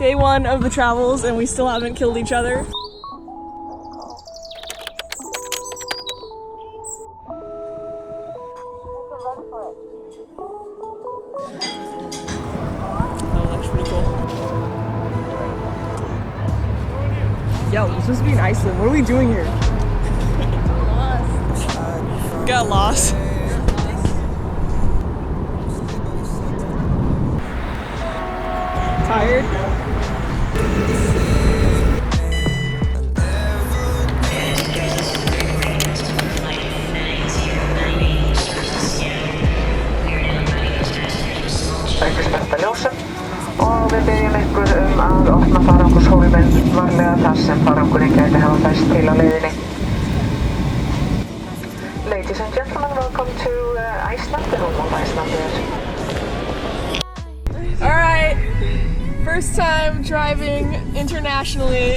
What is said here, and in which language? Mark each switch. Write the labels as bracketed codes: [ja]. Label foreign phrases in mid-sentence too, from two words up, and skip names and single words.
[en] one of the travels and we still haven't killed each other. Yo, we're supposed to be in Iceland. What are we doing here? Lost. Got lost. Tired? [is] Og við byggjum ykkur að opna farangushólfin varlega þar sem farangurinn gæti hafa fest til á leiðinni. [en] Ladies and gentlemen, welcome to Iceland, the home of Icelanders. Alright, first time driving internationally.